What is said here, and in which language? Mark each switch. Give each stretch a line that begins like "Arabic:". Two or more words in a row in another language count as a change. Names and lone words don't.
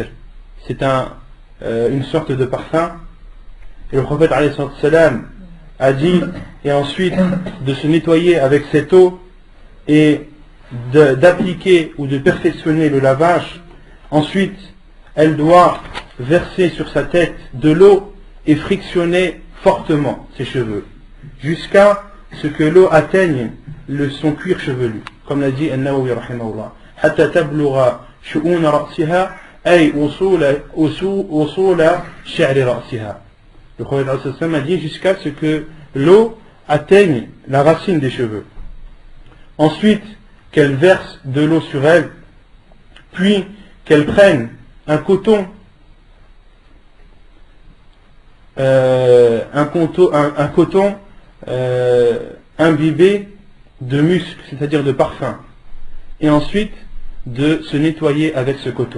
French: C'est une sorte de parfum. Et le prophète
Arabic: عليه الصلاة والسلام
French: a dit, et ensuite de se nettoyer avec cette eau et d'appliquer ou de perfectionner le lavage. Ensuite, elle doit verser sur sa tête de l'eau et frictionner fortement ses cheveux, jusqu'à ce que l'eau atteigne son cuir chevelu. Comme l'a dit An-Nawawi rahimahullah.
Arabic: حتى تبلغ شؤون رأسها أي أصول شعر رأسها.
French: Le prophète a dit jusqu'à ce que l'eau atteigne la racine des cheveux. Ensuite, qu'elle verse de l'eau sur elle, puis qu'elle prenne un coton, imbibé de musc, c'est-à-dire de parfum, et ensuite de se nettoyer avec ce coton.